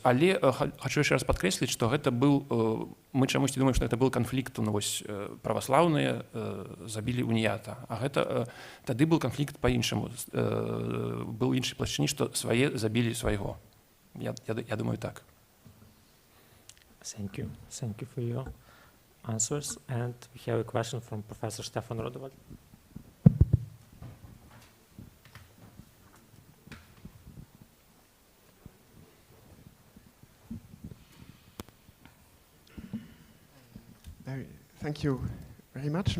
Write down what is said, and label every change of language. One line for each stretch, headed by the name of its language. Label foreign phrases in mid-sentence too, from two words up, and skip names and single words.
Belarusian: Але хачу яшчэ раз падкрэсліць, што гэта быў, мы чамусьці думаем, што гэта быў канфлікт, праваслаўныя забілі уніята, а гэта тады быў канфлікт па-іншаму, быў іншы плашчыні, што свае забілі свайго. Я думаю, так.
English: Thank you. Thank you for your answers. And we have a question from Professor Stefan Rodovald. Thank you very much.